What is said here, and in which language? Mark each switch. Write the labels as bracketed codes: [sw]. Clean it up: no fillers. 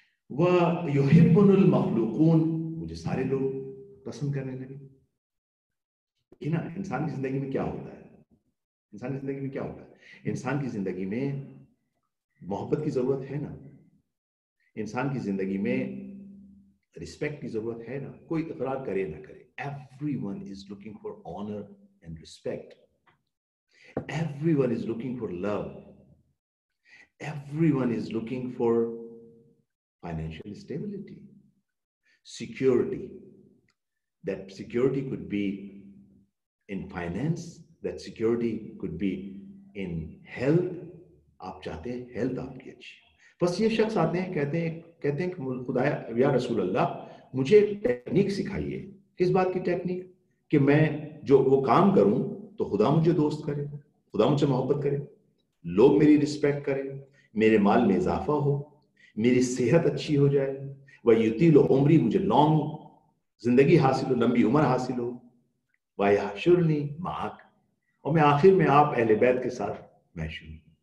[ar] وَيُحِبُّنِ الْمَخْلُوقُونَ، [ur] مجھے سارے لوگ پسند کرنے لگے. یہ نا انسان کی زندگی میں کیا ہوتا ہے؟ انسان کی زندگی میں کیا ہوتا ہے؟ انسان کی زندگی میں محبت کی ضرورت ہے نا، انسان کی زندگی میں رسپیکٹ کی ضرورت ہے نا. کوئی اقرار کرے نہ کرے، [en] everyone is looking for honor and respect. Everyone is looking for love. Everyone is looking for financial stability, security. That security could be in finance, that security could be in health. [ur] آپ چاہتے ہیں health آپ کی اچھی. بس یہ شخص آتے ہیں، کہتے ہیں کہ خدایا یا رسول اللہ مجھے ٹیکنیک سکھائیے. کس بات کی ٹیکنیک؟ کہ میں جو وہ کام کروں تو خدا مجھے دوست کرے، خدا مجھ سے محبت کرے، لوگ میری رسپیکٹ کریں، میرے مال میں اضافہ ہو، میری صحت اچھی ہو جائے، [ar] وَيُطِيلُ عُمْرِي، [ur] مجھے لانگ زندگی حاصل ہو، لمبی عمر حاصل ہو، [ar] وَيَحْشُرْنِي مَعَكَ، [ur] اور میں آخر میں آپ اہل بیت کے ساتھ محشور ہوں.